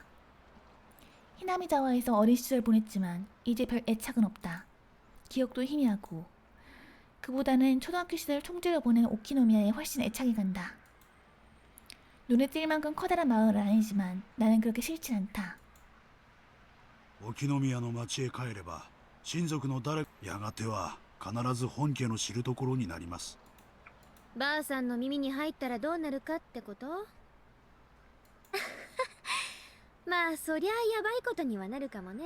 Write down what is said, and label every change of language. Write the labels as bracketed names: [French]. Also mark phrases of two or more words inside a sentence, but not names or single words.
[Korean] 히나미자와에서 어린 시절 보냈지만 이제 별 애착은 없다. 기억도 희미하고 그보다는 초등학교 시절 총재로 보낸 오키노미야에 훨씬 애착이 간다. 눈에 띌 만큼 커다란 마을은 아니지만 나는 그렇게 싫진 않다. [Japanese] 沖宮の町へ帰れば親族の誰やがては必ず本家の知るところになります。ばあさんの耳に入ったらどうなるかってこと？まあそりゃやばいことにはなるかもね。